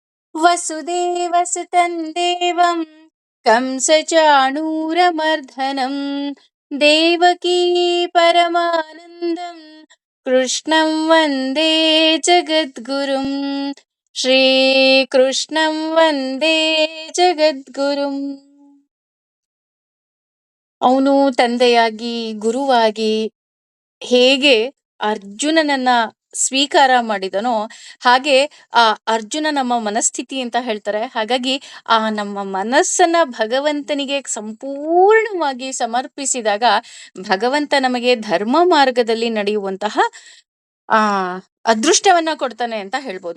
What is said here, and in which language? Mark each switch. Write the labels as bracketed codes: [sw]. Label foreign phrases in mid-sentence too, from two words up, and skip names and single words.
[sa] ವಸುದೇವಸುತಂ ದೇವಂ ಕಂಸಚಾಣೂರಮರ್ಧನಂ ದೇವಕೀ ಪರಮಾನಂದಂ ಕೃಷ್ಣಂ ವಂದೇ ಜಗದ್ಗುರುಂ. ಶ್ರೀಕೃಷ್ಣಂ ವಂದೇ ಜಗದ್ಗುರುಂ. [kn] ಅವನು ತಂದೆಯಾಗಿ ಗುರುವಾಗಿ ಹೇಗೆ ಅರ್ಜುನನನ್ನ ಸ್ವೀಕಾರ ಮಾಡಿದನೋ ಹಾಗೆ ಆ ಅರ್ಜುನ ನಮ್ಮ ಮನಸ್ಥಿತಿ ಅಂತ ಹೇಳ್ತಾರೆ. ಹಾಗಾಗಿ ಆ ನಮ್ಮ ಮನಸ್ಸನ್ನ ಭಗವಂತನಿಗೆ ಸಂಪೂರ್ಣವಾಗಿ ಸಮರ್ಪಿಸಿದಾಗ ಭಗವಂತ ನಮಗೆ ಧರ್ಮ ಮಾರ್ಗದಲ್ಲಿ ನಡೆಯುವಂತಹ ಆ ಅದೃಷ್ಟವನ್ನ ಕೊಡ್ತಾನೆ ಅಂತ ಹೇಳ್ಬೋದು.